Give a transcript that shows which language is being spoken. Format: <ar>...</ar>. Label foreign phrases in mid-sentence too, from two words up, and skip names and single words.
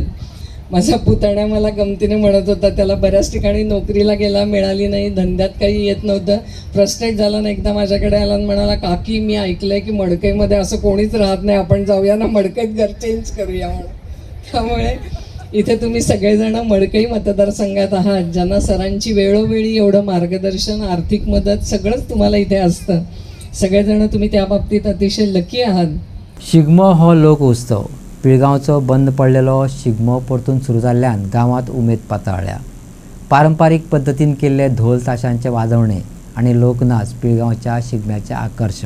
<mr>माझा पुतण्या मला गमतीने म्हणत होता त्याला बऱ्याच ठिकाणी नोकरीला गेला, मिळाली नाही, धंद्यात काही येत नव्हतं, फ्रस्ट्रेट झाला ना, एकदा माझ्याकडे आला आणि म्हणाला काकी मी ऐकलंय की मडकईमध्ये असं कोणीच राहत नाही, आपण जाऊया ना मडकईत घर चेंज करूया म्हणून. त्यामुळे इथे तुम्ही सगळेजण मडकई मतदारसंघात आहात, ज्यांना सरांची वेळोवेळी एवढं मार्गदर्शन, आर्थिक मदत सगळंच तुम्हाला इथे असतं. सगळेजण तुम्ही त्या बाबतीत अतिशय लकी आहात.</mr> <kok>शिगमो हो लोक उत्सव. पिळगांवचो बंद पडलेलो शिगमो परतून सुरू जाल्ल्यान गांवांत उमेद पातळ्ळ्या. पारंपारीक पद्दतीन केल्ले ढोल ताशांचे वाजवणे आनी लोकनाच पिळगांवच्या शिगम्याचें आकर्शण.</kok>